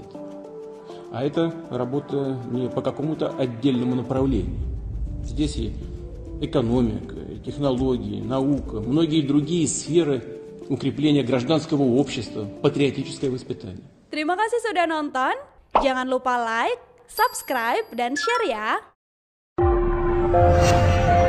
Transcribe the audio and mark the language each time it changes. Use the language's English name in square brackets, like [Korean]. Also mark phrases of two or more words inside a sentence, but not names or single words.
[Russian] А это работа не по какому-то отдельному направлению. Здесь и экономика, и технологии, наука, многие другие сферы укрепления гражданского общества, патриотическое воспитание. [Indonesian] Terima kasih sudah nonton. Jangan lupa like, subscribe, dan share ya.